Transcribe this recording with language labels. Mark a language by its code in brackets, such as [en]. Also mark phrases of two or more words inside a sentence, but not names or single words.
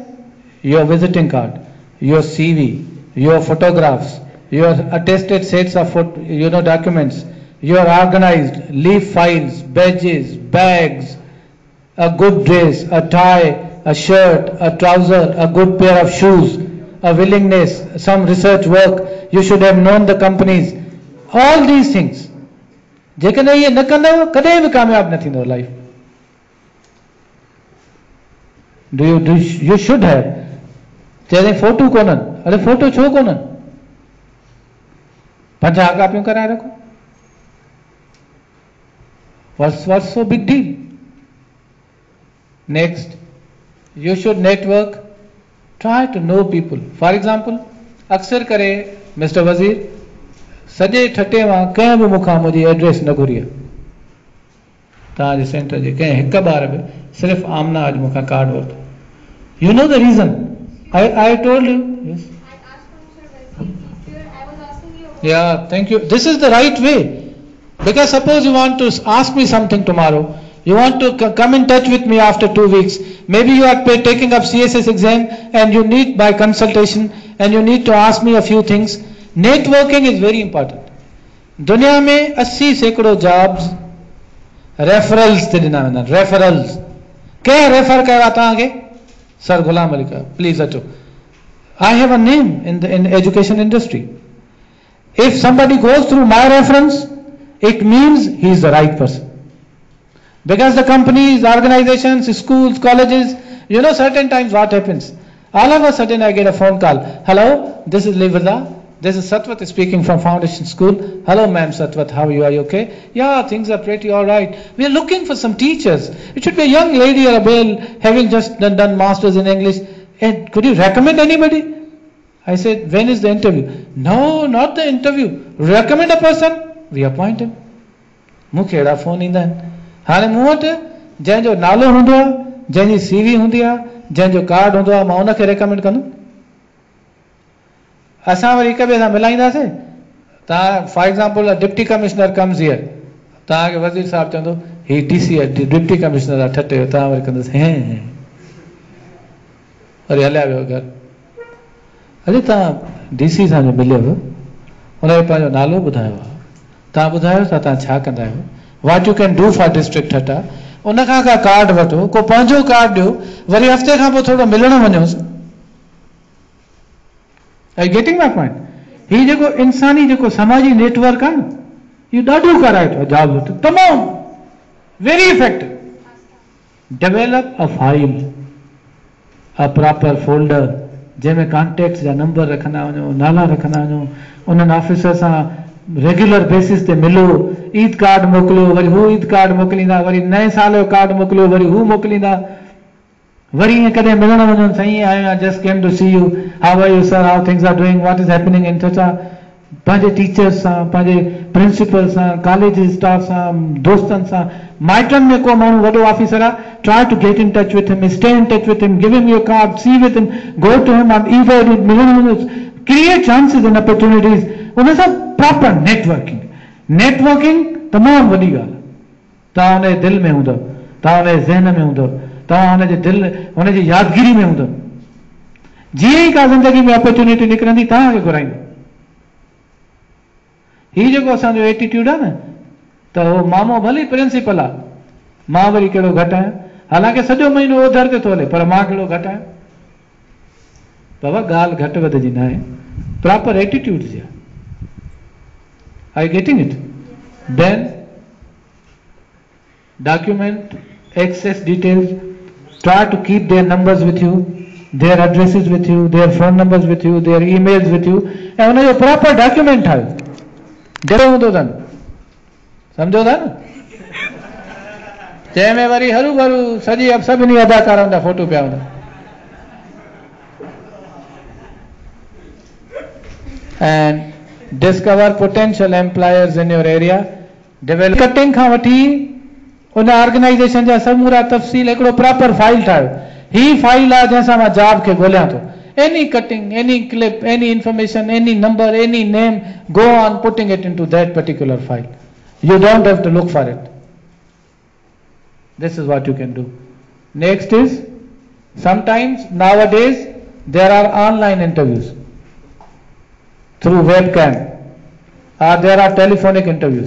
[en] Your visiting card, your CV, your photographs, your attested sets of documents, your organized leaf files, badges, bags, a good dress, a tie, a shirt, a trouser, a good pair of shoes, a willingness, some research work, you should have known the companies. All these things. [sd] जेकॾहिं इहे न कंदव कॾहिं बि कामयाब न थींदव लाइफ. [en] You should have. [sd] चए फोटो कोन्हनि, अरे फोटो छो कोन्हनि? 50 कापियूं कराए रखो. [en] What's so big deal? Next, you should network. Try to know people. For example, [sd] अक्सर करे मिस्टर वज़ीर सॼे ठटे मां कंहिं बि मूंखां मुंहिंजी एड्रेस न घुरी आहे. तव्हांजे सेंटर जे कंहिं हिकु ॿार बि सिर्फ़ु आमना अॼु मूंखां कार्ड वरितो. [en] You know the reason. I told you. Yes. I asked from Mr. Wazir. I was asking you. Yeah, thank you. This is the right way. Because suppose you want to ask me something tomorrow, you want to come in touch with me after 2 weeks. Maybe you are taking up CSS exam and you need my consultation and you need to ask me a few things. Networking is very important. [sd] दुनिया में 80 सैकड़ों [en] jobs referrals [sd] ते ॾिना वेंदा आहिनि. Referrals. कंहिं रेफर कयो आहे तव्हांखे? [en] Sir Ghulam Ali Khan, please Acho. I have a name in the education industry. If somebody goes through my reference, it means he is the right person. Because the companies, organizations, schools, colleges, certain times what happens? All of a sudden I get a phone call. Hello, this is Livrda. This is Satwat speaking from Foundation School. Hello ma'am Satwat, how are you? Are you okay? Yeah, things are pretty alright. We are looking for some teachers. It should be a young lady or a male having just done masters in English. And could you recommend anybody? I said, when is the interview? No, not the interview. Recommend a person, we appoint him. [sd] मूंखे अहिड़ा फोन ईंदा आहिनि. हाणे मूं वटि जंहिंजो नालो हूंदो आहे, जंहिंजी CV हूंदी आहे, जंहिंजो कार्ड हूंदो आहे, मां उनखे रेकमेंड कंदुमि. असां वरी हिक ॿिए सां मिलाईंदासीं. [en] तव्हां for example deputy commissioner comes here, [sd] तव्हांखे वज़ीर साहब चवंदो ही DC [en] deputy commissioner [sd] आहे ठटे, तव्हां वरी कंदुसि हे वरी हलिया वियो घर. अरे तव्हां DC सां जो मिलियव, उनजो पंहिंजो नालो ॿुधायो आहे, तव्हां ॿुधायो त तव्हां छा कंदा आहियो, [en] what you can do for district Thatta. [sd] उनखां का कार्ड वठो, को पंहिंजो कार्ड ॾियो, वरी हफ़्ते खां पोइ थोरो मिलण वञोसि. [en] Are you getting my point? [sd] ही जेको इंसानी जेको समाजी नेटवर्क आहे न, इहो ॾाढो कराए थो जॉब वटि. तमामु [en] very effective. develop a file, a proper folder [sd] जंहिंमें कॉन्टेक्ट्स जा नंबर रखंदा वञो, नाला रखंदा वञो, उन्हनि ऑफिसर सां [en] regular basis [sd] ते मिलो, ईद कार्ड मोकिलियो, वरी हू ईद कार्ड मोकिलींदा, वरी नए साल जो कार्ड मोकिलियो, वरी हू मोकिलींदा, वरी ईअं कॾहिं मिलण वञनि, साईं आयो आहियां, [en] just came to see you, how are you sir, how things are doing, what is happening in touch. [sd] पंहिंजे टीचर्स सां, पंहिंजे प्रिंसिपल सां, [en] college staff [sd] सां, दोस्तनि सां, माइटनि में को माण्हू वॾो ऑफिसर आहे, [en] try to get in touch with him, stay in touch with him, give him your card, see with him, go to him on email, [sd] मिलण वञो, [en] create chances and opportunities. [sd] उन सां [en] proper networking, networking [sd] तमामु वॾी ॻाल्हि आहे। तव्हां हुनजे दिलि में हूंदव, तव्हां हुनजे ज़हन में हूंदव, तव्हां हुनजे दिलि, हुनजी यादगिरी में हूंदव। जीअं ई का ज़िंदगी में अपॉर्चुनिटी निकिरंदी, तव्हांखे घुराईंदो। हीउ जेको असांजो एटीट्यूड आहे न, त उहो मामो भले प्रिंसिपल आहे, मां वरी कहिड़ो घटि आहियां, हालांकि सॼो महीनो ओधर ते थो हले, पर मां कहिड़ो घटि आहियां। बाबा ॻाल्हि घटि वधि जी न आहे, [en] proper attitude [sd] जी आहे। [en] Are you getting it? Then document access details, try to keep their numbers with you, their addresses with you, their phone numbers with you, their emails with you, [sd] ऐं उनजो [en] proper document [sd] ठाहियो। जहिड़ो हूंदो अथनि, सम्झो था न, जंहिंमें वरी हरू भरू सॼी सभिनी अदाकारनि जा फोटो पिया हूंदा। [en] And discover potential employers in your area, develop cutting [sd] खां वठी उन ऑर्गेनाइजेशन जा समूरा तफ़सील हिकिड़ो [en] proper file [sd] ठाहियो। ही फाइल आहे जंहिंसां मां जॉब खे ॻोल्हियां थो। [en] Any cutting, any clip, any information, any number, any name, go on putting it into that particular file. You don't have to look for it. This is what you can do. Next is, sometimes nowadays there are online interviews through webcam, or there are telephonic interviews.